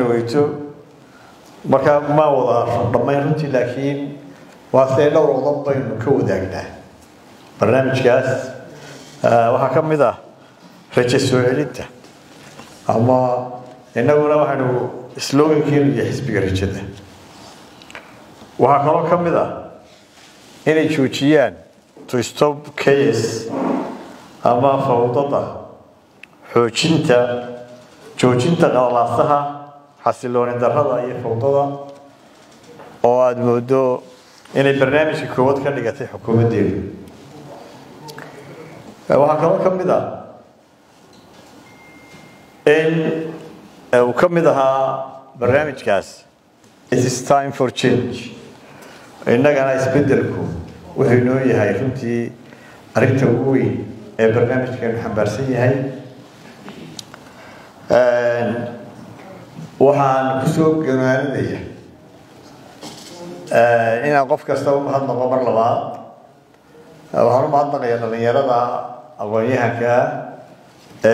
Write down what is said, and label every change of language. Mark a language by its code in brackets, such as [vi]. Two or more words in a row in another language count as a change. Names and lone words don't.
[so] weyto marka ma wada dhammayn runtii laakiin waa say dhowr qodob baynu ka wadaagnaa barnaamijkaas waxaa ka mid ah rajo soo celinta ama innaguna waxaanu slogankeenu iyo xisbiga rajada waxaa kaloo ka mid ah inay joojiyaan [en] to stop chaos [so] ama fawdada joojinta qalalaasaha xasilooni darrada iyo fawdada oo aad moodo inay barnaamijka koowaad ka dhigatay xukuumaddeedu waxaa kaloo ka mid ah in uu ka mid ahaa barnaamijkaas [en] it is time for change [so] innagana isbeddelku wuxuu inoo yahay runtii arrinta ugu weyn ee barnaamijkeenu xambaarsan yahay waxaan kusoo ganaanadaya inaan qof kasta u mahadnaqo mar labaad waxaan u mahadnaqayaa dhalinyarada aqoon-yahanka ee